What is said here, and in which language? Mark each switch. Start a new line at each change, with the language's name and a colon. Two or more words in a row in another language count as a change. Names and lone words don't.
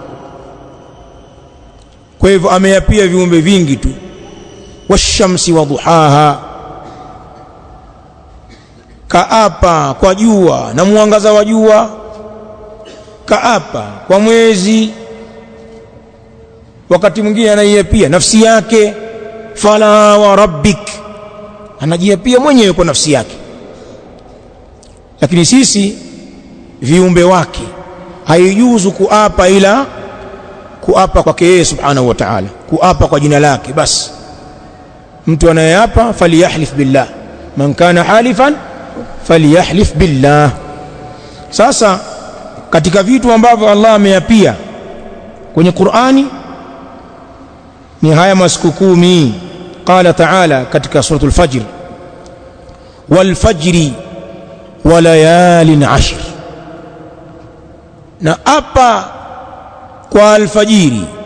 Swahili: Kwa hivyo ameyapia viumbe vingi tu,
Arabic: والشمس وضحاها,
Swahili: kaapa kwa jua na mwangaza wa jua, kaapa kwa mwezi, wakati mwingine anaiapia nafsi yake,
Arabic: فلا وربك,
Swahili: anajiapia mwenyewe kwa nafsi yake. Lakini sisi viumbe wake haijuzu kuapa ila kuapa kwake yeye
Arabic: سبحانه وتعالى,
Swahili: kuapa kwa jina lake basi. Mtu anayeapa
Arabic: فليحلف بالله من كان حالفا فليحلف بالله.
Swahili: Sasa katika vitu ambavyo Allah ameapia kwenye Qur'ani ni haya masiku 10.
Arabic: قال تعالى
Swahili: katika suratul Fajr,
Arabic: والفجر وليال 10,
Swahili: na apa kwa alfajiri.